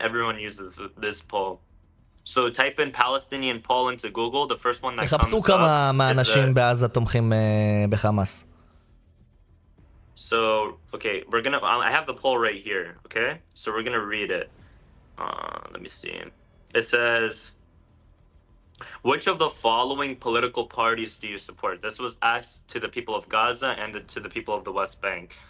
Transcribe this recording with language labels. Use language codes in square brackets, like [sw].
[en] Everyone uses this poll. So type in Palestinian poll into Google. The first one that comes [he] תחפשו כמה מהאנשים בעזה תומכים בחמאס. [en] So, okay, I have the poll right here, okay? So we're gonna read it. Let me see. It says, which of the following political parties do you support? This was asked to the people of Gaza and to the people of the West Bank.